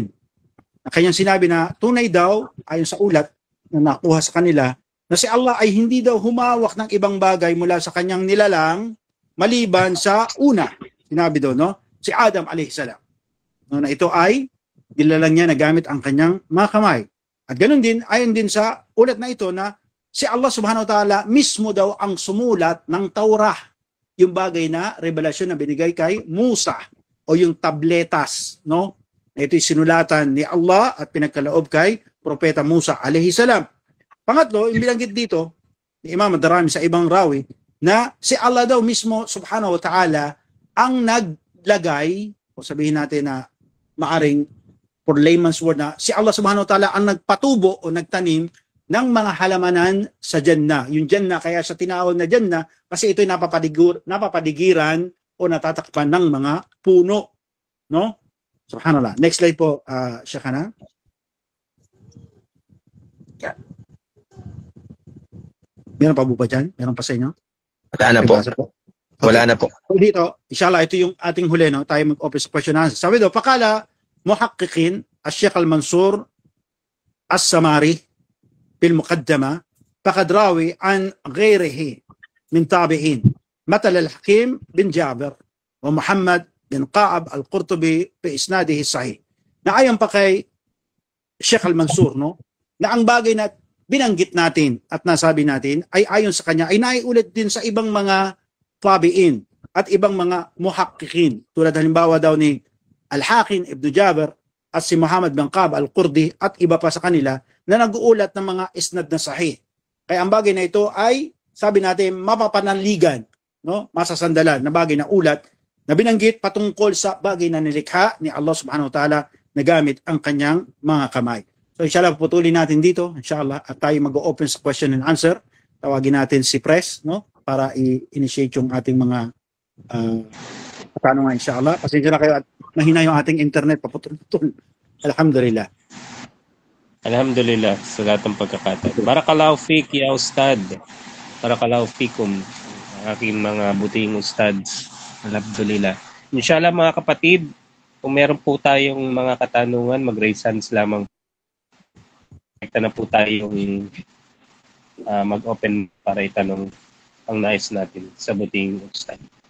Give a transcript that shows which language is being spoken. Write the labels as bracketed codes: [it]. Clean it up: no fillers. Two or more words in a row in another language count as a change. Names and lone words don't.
[tl] Na kanyang sinabi na tunay daw ayon sa ulat na nakuha sa kanila na si Allah ay hindi daw humawak ng ibang bagay mula sa kanyang nilalang maliban sa una. Sinabi daw, no, si Adam [ar] عليه السلام. [tl] No, na ito ay nilalang niya na gamit ang kanyang mga kamay. At ganun din, ayon din sa ulat na ito na si Allah [ar] سبحانه وتعالى [tl] mismo daw ang sumulat ng Taurah, yung bagay na revelasyon na binigay kay Musa o yung tabletas, no? Ito'y sinulatan ni Allah at pinagkaloob kay Propeta Musa [ar] عليه السلام. [tl] Pangatlo, yung bilanggit dito ni Imam Ad-Darimi sa ibang rawi na si Allah daw mismo [ar] سبحانه وتعالى [tl] ang naglagay, o sabihin natin na maaring [en] for layman's word [tl] na si Allah [ar] سبحانه وتعالى [tl] ang nagpatubo o nagtanim ng mga halamanan sa Jannah. Yung Jannah, kaya sa tinawag na Jannah, kasi ito'y napapadigiran o natatakpan ng mga puno. No? Subhanallah. [en] Next slide [tl] po, Shakana. Yeah. Meron pa po ba dyan? Meron pa sa inyo? Wala na po. Okay. Wala na po. Dito, inshallah, ito yung ating huli, no? Tayo mag-open sa [en] question answer. [tl] Sabi daw, [ar] pakala muhaqqiqin الشيخ المنصور السماري في المقدمة فقد راوي عن غيره من تابعين مثل الحكيم بن جابر ومحمد بن قاعب القرطبي بإسناده الصحيح. [tl] Na ayon pa kay Sheikh Al-Mansur, no, na ang bagay na binanggit natin at nasabi natin ay ayon sa kanya ay naiulit din sa ibang mga tabi'in at ibang mga muhaqqiqin. Tulad halimbawa daw ni Al-Hakim ibn Jabir at si Muhammad bin Qab al-Qurdi at iba pa sa kanila na nag-uulat ng mga isnad na sahih. Kaya ang bagay na ito ay, sabi natin, mapapanaligan, no, masasandalan na bagay na ulat na binanggit patungkol sa bagay na nilikha ni Allah [ar] سبحانه وتعالى [tl] na gamit ang kanyang mga kamay. So inshallah, puputulin natin dito, inshallah, at tayo mag-open sa [en] question and answer. [tl] Tawagin natin si Press, no, para i-initiate yung ating mga katanungan, inshallah. Pasensya na kayo at mahina yung ating internet, paputol-putol. Alhamdulillah. Alhamdulillah sa lahat ng pagkakataon. [ar] بارك الله فيك يا أستاذ. بارك الله فيكم, [tl] aking mga buting ustads. Alhamdulillah. Inshallah mga kapatid, kung meron po tayong mga katanungan, mag-raise hands lamang. Ito na po tayong mag-open para itanong ang nais natin sa buting ustad.